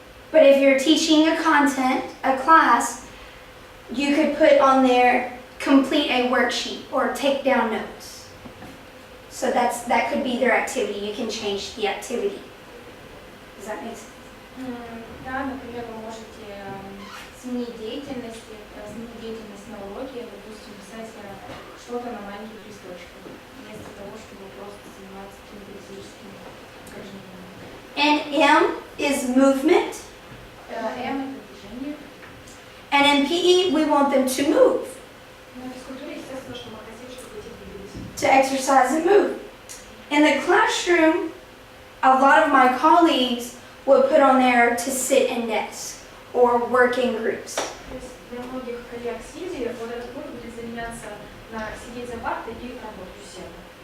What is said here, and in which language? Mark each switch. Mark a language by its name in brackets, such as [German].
[English] But if you're teaching a class, you could put on there, complete a worksheet or take down notes. So that could be their activity. You can change the activity. Does that make sense? [Russian] Да, например, вы можете сменить деятельность на уроке, допустим, писать что-то на маленьких листочках, вместо того, чтобы просто заниматься какими-то физическими упражнениями. [English] And M is movement. [Russian] M – это движение. [English] And in PE, we want them to move, [Russian] Ну, в физкультуре, естественно, что мы хотим, чтобы дети двигались. [English] to exercise and move. In the classroom, a lot of my colleagues would put on there to sit and desk or work in groups. [Russian] То есть для многих коллег Сильвии вот этот пункт будет заменяться на сидеть за партой и работать усердно.